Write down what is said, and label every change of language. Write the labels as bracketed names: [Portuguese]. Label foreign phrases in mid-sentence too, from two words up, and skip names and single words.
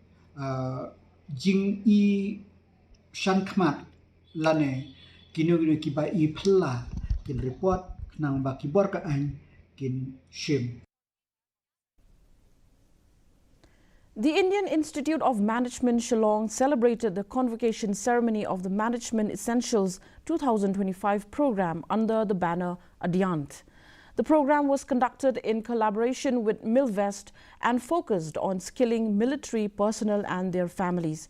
[Khasi] jing i shan khmat lane kinu ki ba i phla kin report nang ba ki bor ka an kin shim. [English] The Indian Institute of Management Shillong celebrated the convocation ceremony of the Management Essentials 2025 program under the banner Adyant. The program was conducted in collaboration with Milvest and focused on skilling military personnel and their families.